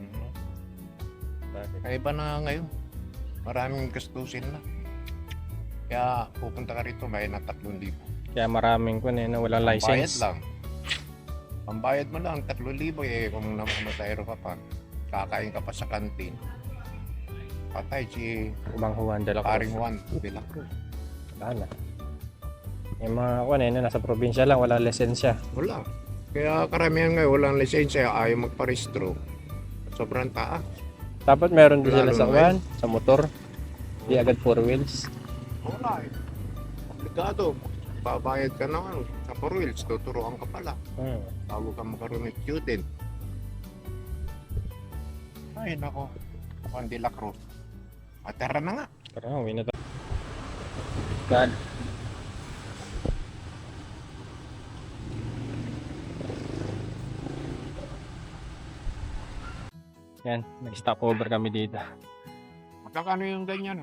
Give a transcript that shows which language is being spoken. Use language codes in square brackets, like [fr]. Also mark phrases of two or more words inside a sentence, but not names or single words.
[tl] Ay iba na ngayon. Maraming gastusin na. Kaya pupunta ka rito, may na 3,000. Kaya maraming ko na walang Pambayad license. lang. Pambayad mo lang, 3,000 eh. Kung namamatayro ka pa, kakain ka pa sa kantin. Patay si Mang Juan de la Paring Cruz. Juan de la Cruz. Wala na. Yung mga kuwan nasa probinsya lang, wala lisensya. Wala. Kaya karamihan ngayon, walang lisensya, ayaw magparehistro. Sobrang taas. Dapat meron din sila Lalo sa na kuwan, sa motor. Di agad 4 wheels. Wala eh. Obligado. Babayad ka naman sa 4 wheels, tuturuan ka pala. Bago ka magkaroon ng student. Ay, nako. Juan de la Cruz. Atara na nga. Tara, uwi na tayo. God. Yan, nag-stopover kami dito. Magkakano yung ganyan, no?